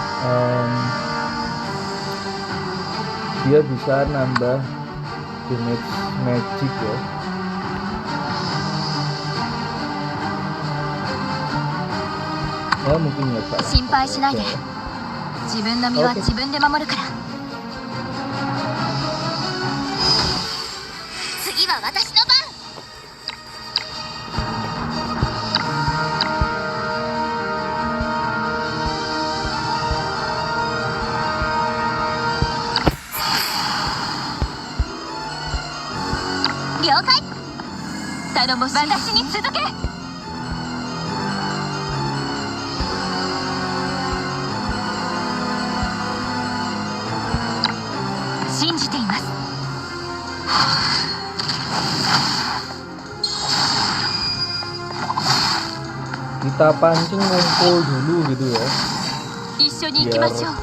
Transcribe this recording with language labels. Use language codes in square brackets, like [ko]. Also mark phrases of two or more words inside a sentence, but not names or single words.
[id] Dia bisa nambah damage magic ya. Mungkin ya Pak. [ja] 心配しないで。自分の身は自分で守るから。次は私の番。了解。頼もしい。私に続け。信じています。 [id] Kita pancing ngumpul dulu gitu ya. [ja] 一緒に行きましょう。